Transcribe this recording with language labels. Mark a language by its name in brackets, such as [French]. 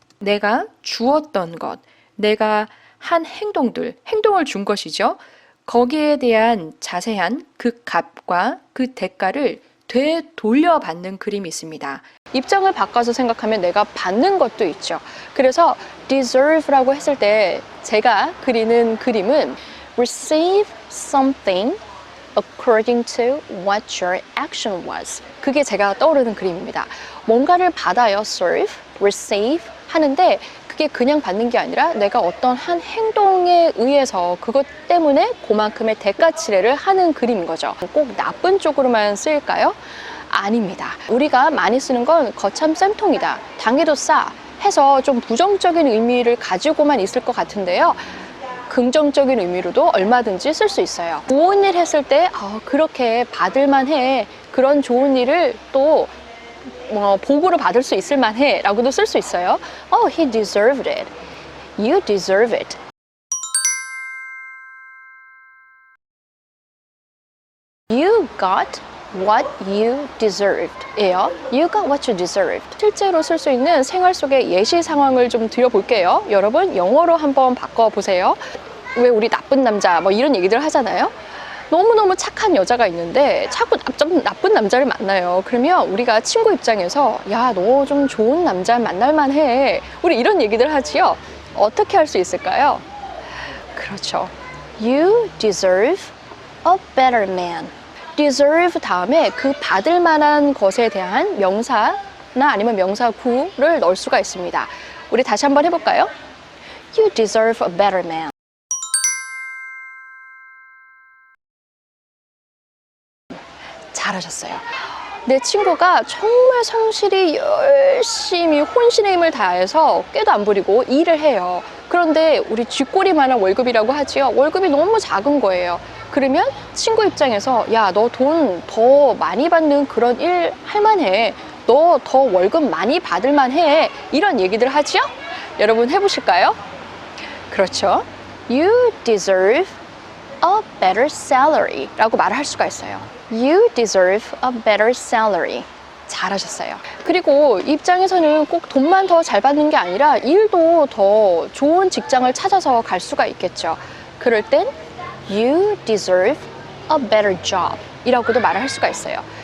[Korean] 내가 주었던 것, 내가 한 행동을 준 것이죠. 거기에 대한 자세한 그 값과 그 대가를 되돌려받는 그림이 있습니다. 입장을 바꿔서 생각하면 내가 받는 것도 있죠. 그래서 deserve라고 했을 때 제가 그리는 그림은 [English] receive something according to what your action was. [Korean] 그게 제가 떠오르는 그림입니다. 뭔가를 받아요, serve, receive 하는데 그게 그냥 받는 게 아니라 내가 어떤 한 행동에 의해서 그것 때문에 그만큼의 대가 치레를 하는 그림인 거죠. 꼭 나쁜 쪽으로만 쓰일까요? 아닙니다. 우리가 많이 쓰는 건 거참 쌤통이다, 당해도 싸 해서 좀 부정적인 의미를 가지고만 있을 것 같은데요. 긍정적인 의미로도 얼마든지 쓸 수 있어요. 좋은 일 했을 때 그렇게 받을만 해, 그런 좋은 일을 또 보고를 받을 수 있을 만해 라고도 쓸 수 있어요. [English] Oh, he deserved it. You deserve it. You got what you deserved 예요. You got what you deserved. [Korean] 실제로 쓸 수 있는 생활 속의 예시 상황을 좀 드려볼게요. 여러분 영어로 한번 바꿔보세요. 왜 우리 나쁜 남자 뭐 이런 얘기들 하잖아요. 너무너무 착한 여자가 있는데 자꾸 나쁜 남자를 만나요. 그러면 우리가 친구 입장에서 야, 너 좀 좋은 남자 만날만 해. 우리 이런 얘기들 하지요. 어떻게 할 수 있을까요? 그렇죠. [English] You deserve a better man. [Korean] deserve 다음에 그 받을 만한 것에 대한 명사나 아니면 명사구를 넣을 수가 있습니다. 우리 다시 한번 해볼까요? [English] You deserve a better man. [Korean] 잘하셨어요. 내 친구가 정말 성실히 열심히 혼신의 힘을 다해서 꾀도 안 부리고 일을 해요. 그런데 우리 쥐꼬리만한 월급이라고 하지요. 월급이 너무 작은 거예요. 그러면 친구 입장에서 야, 너 돈 더 많이 받는 그런 일 할 만해. 너 더 월급 많이 받을 만해. 이런 얘기들 하지요? 여러분 해보실까요? 그렇죠. [English] You deserve a better salary [Korean] 라고 말을 할 수가 있어요. [English] You deserve a better salary. [Korean] 잘하셨어요. 그리고 입장에서는 꼭 돈만 더 잘 받는 게 아니라 일도 더 좋은 직장을 찾아서 갈 수가 있겠죠. 그럴 땐 [English] You deserve a better job [Korean] 이라고도 말을 할 수가 있어요.